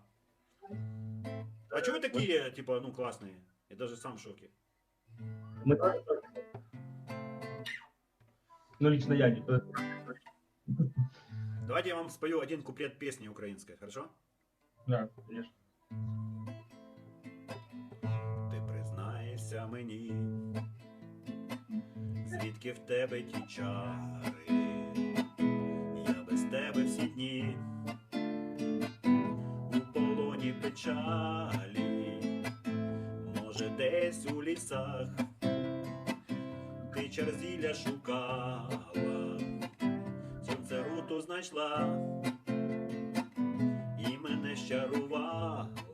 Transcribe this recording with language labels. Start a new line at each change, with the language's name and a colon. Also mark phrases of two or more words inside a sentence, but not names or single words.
Russian: А что вы такие, типа, ну, классные? Я даже сам в шоке. Мы тоже. Ну, лично я не. Давайте я вам спою один куплет песни украинской, хорошо? Да. Конечно.
Ukrainian: Ти признайся мені, звідки в тебе ті чари, я без тебе всі дні, у полоні печалі, може десь у лісах, ти черзілля шукала, сонце руту знайшла, і мене щарувала.